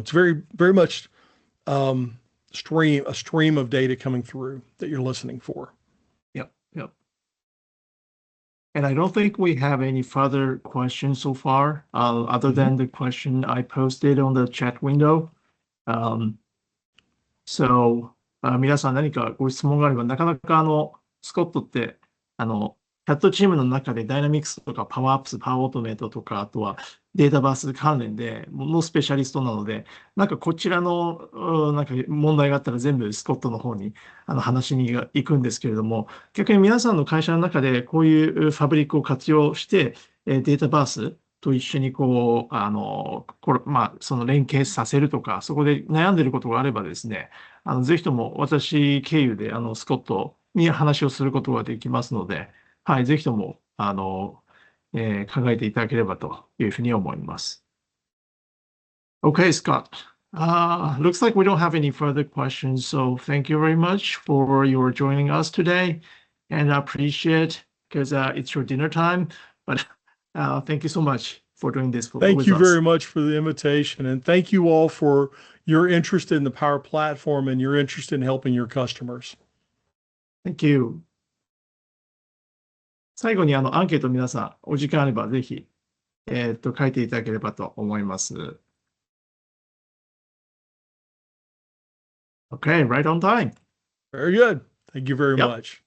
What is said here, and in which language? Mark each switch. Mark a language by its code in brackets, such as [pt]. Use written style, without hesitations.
[en] It's very very much a stream of data coming through that you're listening for. Yep. And I don't think we have any further questions so far, other than the question I posted on the chat window. [ja] So,皆さん何かご質問があれば、なかなかスコットって、チャットチームの中でダイナミクスとかパワーアップス、パワーオートメイトとか、あとはデータバース関連でのスペシャリストなので、なんかこちらのなんか問題があったら全部スコットの方に話に行くんですけれども、逆に皆さんの会社の中でこういうファブリックを活用して、データバースと一緒にその連携させるとか、そこで悩んでいることがあればですね、ぜひとも私経由でスコットに話をすることができますので、はい、ぜひとも考えていただければというふうに思います。 [en] Okay, Scott. Looks like we don't have any further questions, so thank you very much for your joining us today, and I appreciate because it's your dinner time, but thank you so much for doing this with us. Thank you very much for the invitation, and thank you all for your interest in the Power Platform and your interest in helping your customers. Thank you. [ja] 最後にアンケート皆さん、お時間あればぜひ、書いていただければと思います。 [en] Okay, right on time. Very good. Thank you very much.